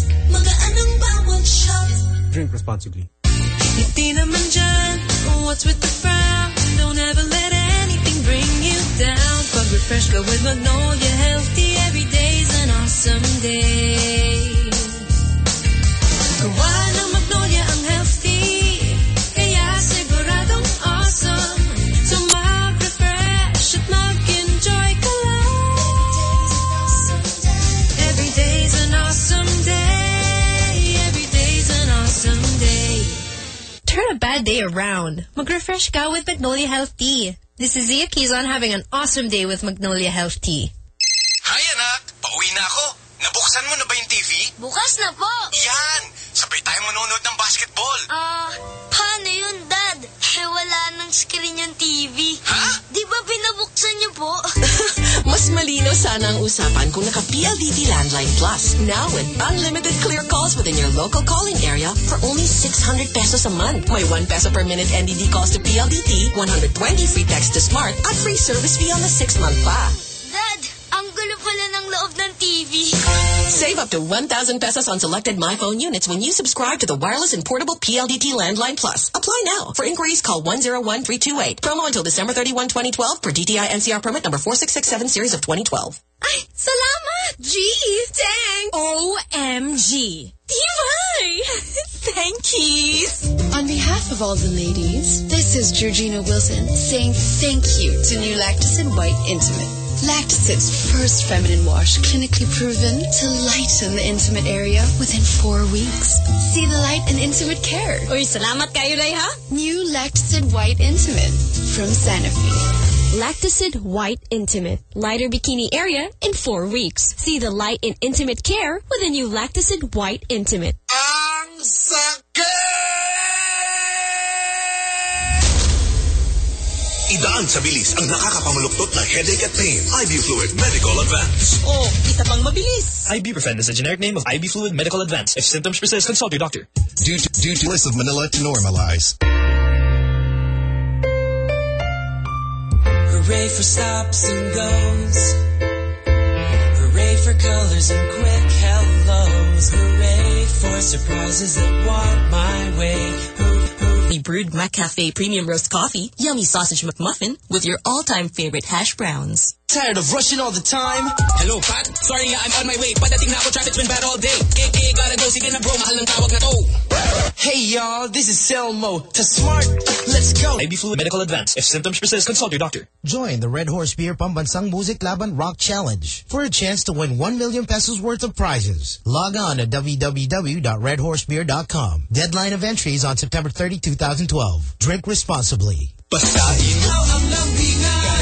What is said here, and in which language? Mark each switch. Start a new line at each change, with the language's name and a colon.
Filipino: Magaan ang bawat shot.
English: Drink responsibly.
Filipino: Iti naman dyan,
English: what's with the frown? Don't ever let anything bring you down.
Filipino: Pag refresh ka
English: with Magnolia Healthy, every day's an awesome day.
Filipino: Gawa ng Magnolia ang healthy, kaya siguradong awesome. So mag-refresh at mag-enjoy ka lang.
English: Every day's an awesome day. Every day's an awesome day. Turn a bad day around.
Filipino: Mag-refresh ka
English: with Magnolia Healthy. This is Zia Kizon having an awesome day with Magnolia Health Tea.
Filipino: Hi, anak! Pauwi na ako. Nabuksan mo na ba yung TV? Bukas na po! Yan! Sabay tayo manonood ng basketball! Paano yun, Dad? Eh, wala nang screen yung TV. Ha? Di ba binabuksan niyo po? Mas malino sana ang usapan kung naka-PLDT Landline Plus.
English: Now with unlimited clear calls within your local calling area for only 600 pesos a month. May 1 peso per minute NDD calls to PLDT, 120 free text to Smart, at free service fee on the 6-month pa.
Filipino: Dad, ang gulo pala ng loob ng TV.
English: Save up to 1,000 pesos on selected MyPhone units when you subscribe to the wireless and portable PLDT Landline Plus. Apply now. For inquiries, call 101-328. Promo until December 31, 2012 per DTI NCR permit number 4667 series of 2012.
Filipino: Ay, salamat! G! Dang!
English: OMG! Divine! Thank you! On behalf of all the ladies, this is Georgina Wilson saying thank you to new Lactacid White Intimate. Lactacid's first feminine wash, clinically proven to lighten the intimate area within 4 weeks. See the light in intimate care.
Filipino: Uy, salamat kayo rin, ha?
English: New Lactacid White Intimate from Sanofi. Lactacid White Intimate. Lighter bikini area in 4 weeks. See the light in intimate care with a new Lactacid White Intimate.
Filipino: Ang sakit! Idaan sa bilis ang nakakapamaluktot na headache at pain.
English: IV Fluid Medical Advance.
Filipino: Oh, isa pang mabilis!
English: Ibuprofen is a generic name of IV Fluid Medical Advance. If symptoms persist, consult your doctor. Due to list of Manila to normalize. Hooray for stops and goes. Hooray for colors and quick hellos. Hooray for surprises that walk my way. We brewed McCafe Premium Roast Coffee, yummy sausage McMuffin, with your all-time favorite hash browns. Tired of rushing all the time? Hello, Pat. Sorry, I'm on my way.
Filipino: Padating na ako,
English: traffic's been bad all day. KK, gotta go.
Filipino: Sige na bro, mahal ng tawag na to.
English: Hey, y'all. This is Selmo. Ta smart. Let's go. IB Fluid Medical Advance. If symptoms persist, consult your doctor. Join the Red Horse Beer Pambansang Music Laban Rock Challenge for a chance to win 1 million pesos worth of prizes. Log on at www.redhorsebeer.com. Deadline of entry is on September 30, 2012. Drink responsibly.
Filipino: Basahin mo ang lambing na.